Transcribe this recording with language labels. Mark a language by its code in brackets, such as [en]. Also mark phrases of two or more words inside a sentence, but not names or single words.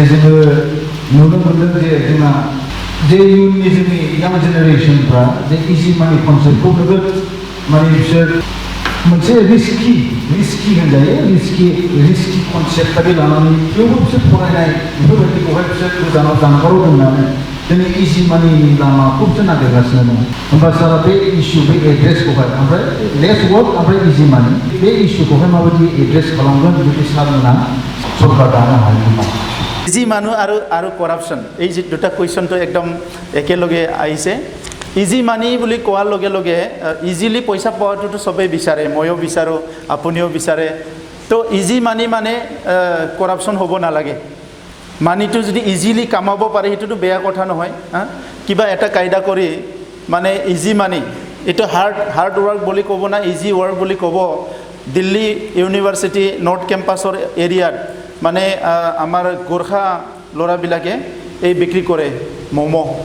[brx] जोङो नुनो मोनदों जे जोंना जे इयुननि जोंनि यां जेनेरेशनफ्रा जे [en] easy money [brx] कनसेप्टखौ नोगोद माने बिसोर मोनसे रिस्कि होनजायो [en] risky concept [brx] बायदि लानानै थेवबो बिसोर फरायनाय बेफोरबायदिखौहाय बिसोर गोजानाव जानगाराव दोननानै जोंनि इजि मानिनि लामाखौ बिसोर नागिरगासिनो दं होमबा सारा बे इस्यु बे एड्रेसखौहाय ओमफ्राय [en] less work [brx] ओमफ्राय [en] easy money [brx] बे इस्युखौहाय माबायदि एड्रेस खालामगोन जुदि सारमोना सरकार दानो हायोब्ला इजि मानु आरो करापशन [as] এই যে দুটা কুৱেশ্যনটো একদম একেলগে আহিছে [en] easy money [as] বুলি কোৱাৰ লগে লগে ইজিলি পইচা পোৱাটোতো সবেই বিচাৰে ময়ো বিচাৰোঁ আপুনিও বিচাৰে তো [en] easy money [as] মানে কৰাপশ্যন হ'ব নালাগে মানিটো যদি ইজিলি কামাব পাৰে সেইটোতো বেয়া কথা নহয় কিবা এটা কায়দা কৰি মানে [en] easy money [as] এটা [en] hard work [as] বুলি ক'ব না [en] easy work [as] বুলি ক'ব দিল্লী ইউনিভাৰ্চিটি নৰ্থ কেম্পাছৰ এৰিয়াত মানে আমাৰ গোৰ্খা ল'ৰাবিলাকে এই বিক্ৰী কৰে ম'ম'